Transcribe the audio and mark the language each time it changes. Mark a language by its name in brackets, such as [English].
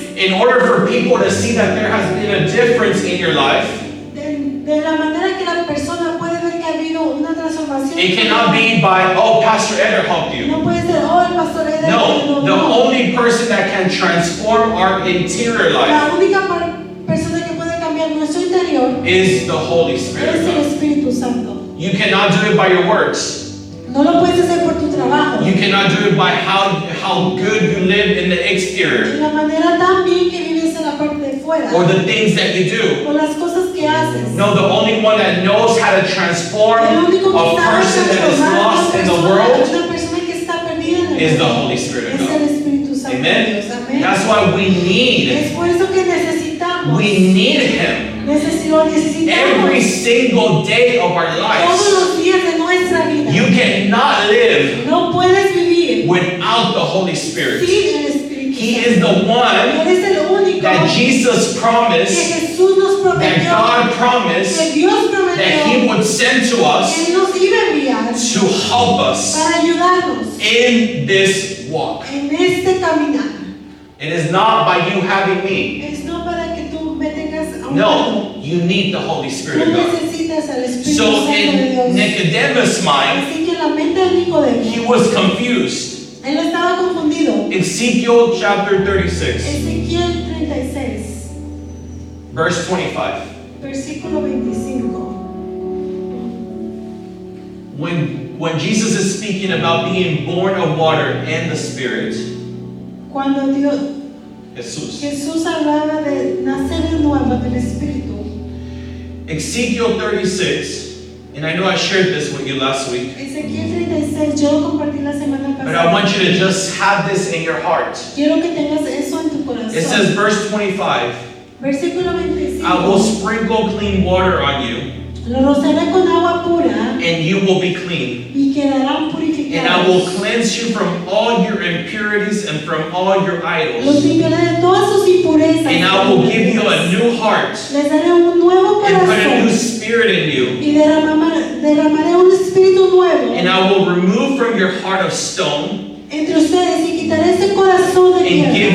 [English] In order for people to see that there has been a difference in your life, [Spanish] De la manera que la persona puede ver que ha habido una transformación. [English] it cannot be by, oh, Pastor Eder helped you. [Spanish] No puede ser, oh, el pastor Eder. [English] No, the only person that can transform our interior life [Spanish] La única persona que puede cambiar nuestro interior [English] is the Holy Spirit [Spanish] es el [English] God. [Spanish] Espíritu Santo. [English] You cannot do it by your works. [Spanish] No lo puedes hacer por tu trabajo. [English] You cannot do it by how good you live in the exterior [Spanish] De la manera tan bien que vives en la parte de fuera. [English] or the things that you do. [Spanish] O las cosas que haces. [English] No, the only one that knows how to transform [Spanish] El único que [English] a [Spanish] sabe [English] person that is [Spanish] transformar [English] lost in the [Spanish] una [English] world [Spanish] persona que está perdida en el [English] is the [Spanish] mundo [English] Holy Spirit of [Spanish] es el [English] God. [Spanish] Espíritu Santo de [English] Amen? [Spanish] Dios. Amén. [English] That's why we need [Spanish] Es por eso que necesitamos. [English] Him [Spanish] Lo necesitamos. [English] every single day of our [Spanish] Todos [English] lives. [Spanish] los días de nuestra vida. [English] You cannot live [Spanish] No puedes vivir [English] without the Holy Spirit. [Spanish] sin el Espíritu [English] He [Spanish] Santo. [English] is the one [Spanish] Él es el único [English] that Jesus [Spanish] que [English] promised, [Spanish] Jesús nos [English] that [Spanish] prometió, [English] God [Spanish] que [English] promised, [Spanish] Dios [English] that He [Spanish] prometió [English] would send to [Spanish] que [English] us [Spanish] Él nos iba a enviar [English] to help us [Spanish] para ayudarnos [English] in this walk. [Spanish] en este caminar. [English] It is not by you having me. [Spanish] Es no para que tú me tengas a un lado. [English] No, you need the Holy [Spanish] Tú [English] Spirit of God. [Spanish] necesitas al Espíritu [English] So [Spanish] Santo de [English] in [Spanish] Dios. [English] Nicodemus' mind, [Spanish] Así que en la mente de Nicodemo, [English] he was confused. [Spanish] él estaba confundido. [English] Ezekiel chapter 36, [Spanish] Ezequiel 36, [English] verse 25. [Spanish] versículo 25. [English] When Jesus is speaking about being born of water and the Spirit, [Spanish] Cuando Dios, Jesús. Jesús hablaba de nacer de nuevo del Espíritu. [English] Ezekiel 36, and I know I shared this with you last week, [Spanish] Ezequiel 36, yo lo compartí la semana [English] but I want [Spanish] pasada. [English] you to just have this in your heart. [Spanish] Quiero que tengas eso en tu corazón. [English] It says, verse 25, [Spanish] Versículo 25. [English] I will sprinkle clean water on you, [Spanish] Lo rociaré con agua pura [English] and you will be clean. [Spanish] y quedarán [English] And I will [Spanish] purificados. [English] cleanse you from all your impurities and from all your [Spanish] Los [English] idols. [Spanish] limpiaré de todas sus impurezas. [English] And I will give you a new heart [Spanish] Les daré un nuevo [English] and put a new spirit in you. [Spanish] y derramaré un espíritu nuevo [English] And I will remove from your heart of stone [Spanish] entre ustedes y quitaré ese corazón de [English] and give